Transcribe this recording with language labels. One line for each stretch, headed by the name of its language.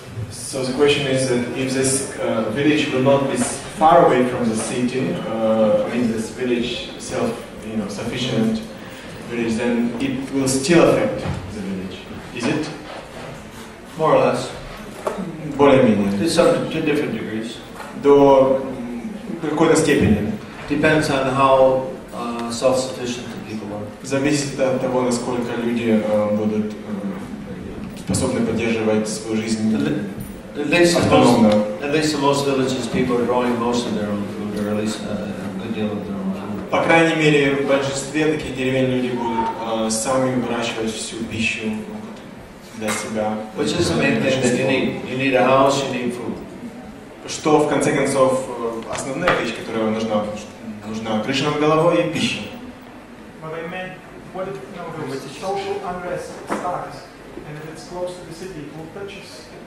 English: So the question is that if this village will not be far away from the city, I mean this village self-sufficient village, then it will still affect the village. Is it? More or less.
Russian: Более-менее.
English: To different degrees.
Russian: До какой-то степени.
English: Depends on how self-sufficient the people are.
Russian: Зависит от того, насколько люди будут способны поддерживать свою жизнь автономно.
English: At least in most villages, people are growing most of their own food, or at least a good deal of their own food.
Russian: По крайней мере, в большинстве таких деревень люди будут сами выращивать всю пищу для себя.
English: Which is the main thing that you need. You need a house, you need food.
Russian: Что в конце концов основная вещь, которая нужна крыша над головой и пища.
English: But I meant, what if the social unrest starts, and if it's close to the city, it will touch us.